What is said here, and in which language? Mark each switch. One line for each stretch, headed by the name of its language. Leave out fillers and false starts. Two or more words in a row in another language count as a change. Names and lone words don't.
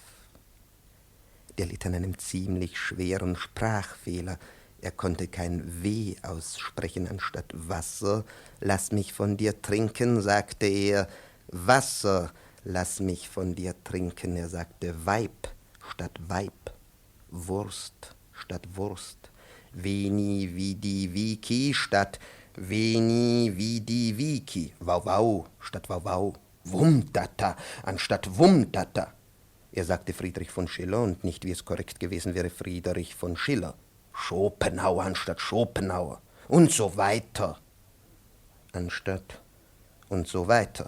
German: Der litt an einem ziemlich schweren Sprachfehler. Er konnte kein W aussprechen anstatt Wasser. Lass mich von dir trinken, sagte er. Wasser, lass mich von dir trinken. Er sagte Weib statt Weib. Wurst statt Wurst.
Latin: Veni, vidi, vici
German: statt
Latin: Veni, vidi, vici.
German: Wauwau statt Wauwau. Wumdata anstatt Wumdata. Er sagte Friedrich von Schiller und nicht, wie es korrekt gewesen wäre, Friedrich von Schiller. Schopenhauer anstatt Schopenhauer. Und so weiter. Anstatt und so weiter.